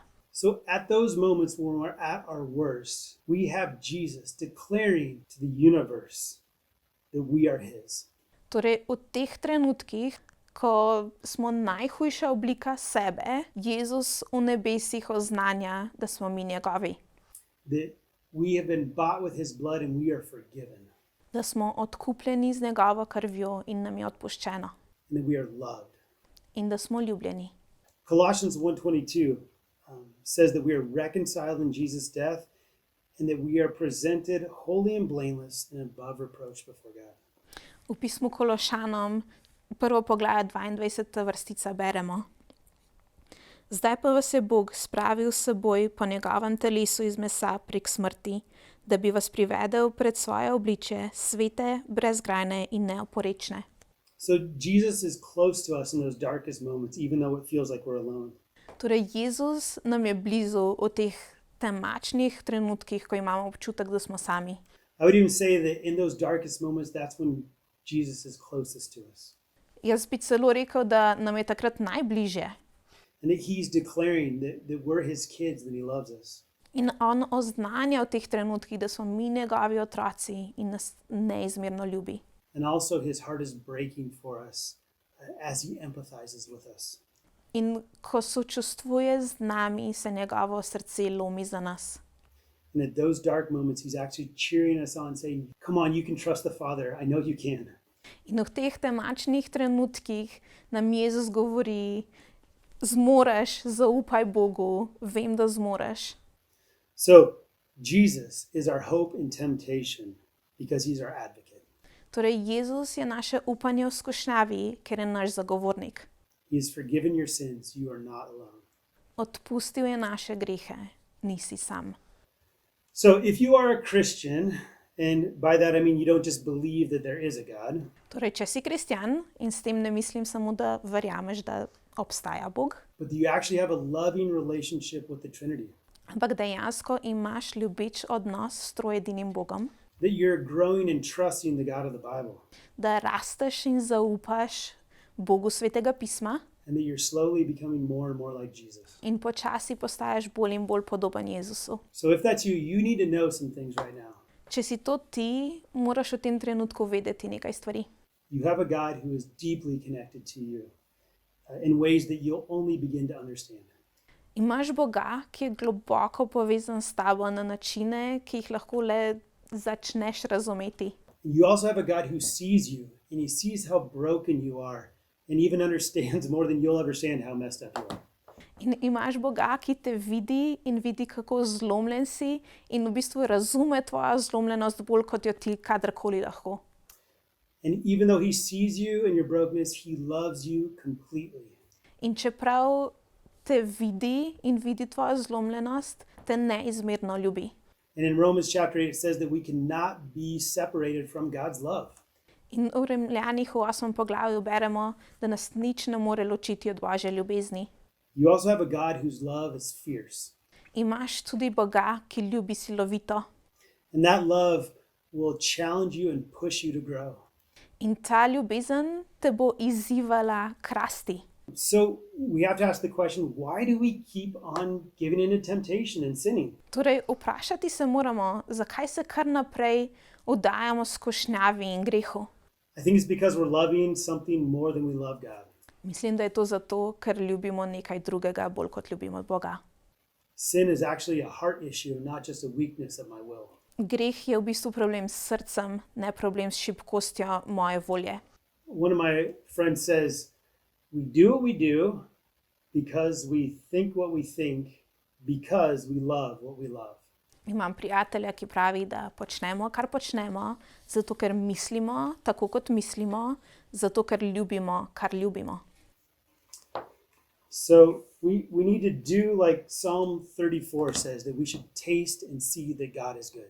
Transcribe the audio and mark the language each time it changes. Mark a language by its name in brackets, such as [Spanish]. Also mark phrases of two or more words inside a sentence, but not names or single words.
[English] So at those moments when we're at our worst, we have Jesus declaring to the universe that we are his. [Slovenian] Torej, v teh trenutkih, ko smo najhujša oblika sebe, Jezus v nebesih oznanja, da smo mi njegovi. [English] That we have been bought with his blood and we are forgiven. [Slovenian] Da smo odkupljeni z njegovo krvjo in nam je odpuščeno. [English] And that we are loved. [Slovenian] In da smo ljubljeni. [English] Colossians 1:22 says that we are reconciled in Jesus' death and that we are presented holy and blameless and above reproach before God. [Slovenian] V pismu Kološanom, 1. poglavje 22. vrstica beremo: Zdaj pa vas je Bog spravil s seboj po njegovem telesu iz mesa prek smrti, da bi vas privedel pred svoje obličje, svete, brezgrajne in neoporečne. [English] So Jesus is close to us in those darkest moments, even though it feels like we're alone. [Slovenian] Torej, Jezus nam je blizu v teh temačnih trenutkih, ko imamo občutek, da smo sami. [English] I would even say that in those darkest moments, that's when Jesus is closest to us. [Slovenian] Jaz bi celo rekel, da nam je takrat najbližje. [English] And that he's declaring that we're his kids, that he loves us. [Slovenian] In on oznanja v teh trenutkih, da smo mi njegovi otroci in nas neizmerno ljubi. [English] And also his heart is breaking for us as he empathizes with us. [Slovenian] In ko sočustvuje z nami, se njegovo srce lomi za nas. [English] And at those dark moments, he's actually cheering us on, saying, come on, you can trust the Father. I know you can. [Slovenian] In v teh temačnih trenutkih nam Jezus govori, zmoreš, zaupaj Bogu, vem, da zmoreš. [English] So Jesus is our hope in temptation because he's our advocate. [Slovenian] Torej, Jezus je naše upanje v skušnjavi, ker je naš zagovornik. [English] He has forgiven your sins. You are not alone. [Slovenian] Odpustil je naše grehe, nisi sam. [English] So if you are a Christian, and by that I mean you don't just believe that there is a God, [Slovenian] Torej, če si kristjan, in s tem ne mislim samo, da verjameš, da obstaja Bog, [English] but you actually have a loving relationship with the Trinity, [Slovenian] ampak dejansko imaš ljubeč odnos s troedinim Bogom, [English] that you're growing and trusting the God of the Bible, [Slovenian] da rasteš in zaupaš Bogu Svetega pisma [English] and that you're slowly becoming more and more like Jesus. [Slovenian] in počasi postaješ bolj in bolj podoben Jezusu. [English] So if that's you, you need to know some things right now. [Slovenian] Če si to ti, moraš v tem trenutku vedeti nekaj stvari. [English] You have a God who is deeply connected to you in ways that you'll only begin to understand. [Slovenian] Imaš Boga, ki je globoko povezan s tabo na načine, ki jih lahko le začneš razumeti. [English] You also have a God who sees you, and he sees how broken you are, and even understands more than you'll understand how messed up you are. [Slovenian] In imaš Boga, ki te vidi in vidi, kako zlomljen si, in v bistvu razume tvojo zlomljenost bolj, kot jo ti kadarkoli lahko. [English] And even though he sees you and your brokenness, he loves you completely. [Slovenian] In čeprav te vidi in vidi tvojo zlomljenost, te neizmerno ljubi. [English] And in Romans chapter 8, it says that we cannot be separated from God's love. [Slovenian] In v Rimljanih v 8. poglavju beremo, da nas nič ne more ločiti od Božje ljubezni. [English] You also have a God whose love is fierce. [Slovenian] Imaš tudi Boga, ki ljubi silovito. [English] And that love will challenge you and push you to grow. [Slovenian] In ta ljubezen te bo izzivala k rasti. [English] So we have to ask the question, why do we keep on giving into temptation and sinning? [Slovenian] Torej, vprašati se moramo, zakaj se kar naprej oddajamo skušnjavi in grehu. [English] I think it's because we're loving something more than we love God. [Slovenian] Mislim, da je to zato, ker ljubimo nekaj drugega, bolj kot ljubimo Boga. [English] Sin is actually a heart issue, not just a weakness of my will. [Slovenian] Greh je v bistvu problem s srcem, ne problem s šibkostjo moje volje. [English] One of my friends says, we do what we do because we think what we think because we love what we love. [Slovenian] Imam prijatelja, ki pravi, da počnemo, kar počnemo, zato ker mislimo, tako kot mislimo, zato ker ljubimo, kar ljubimo. [English] So we need to do like Psalm 34 says, that we should taste and see that God is good.